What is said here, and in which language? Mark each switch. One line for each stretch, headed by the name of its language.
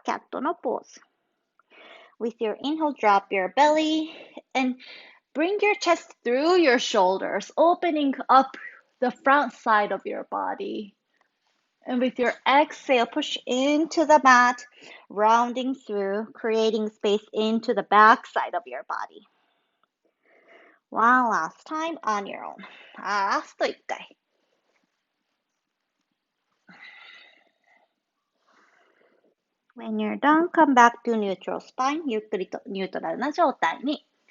Japanese: キャットのポーズ。
English: With your inhale, drop your belly and bring your chest through your shoulders, opening up the front side of your body. And with your exhale, push into the mat, rounding through, creating space into the back side of your body. One last time on your own.
Japanese: ラスト1回。
English: When you're done, come back to neutral spine.
Japanese: ゆっくりとニュートラルな状態に。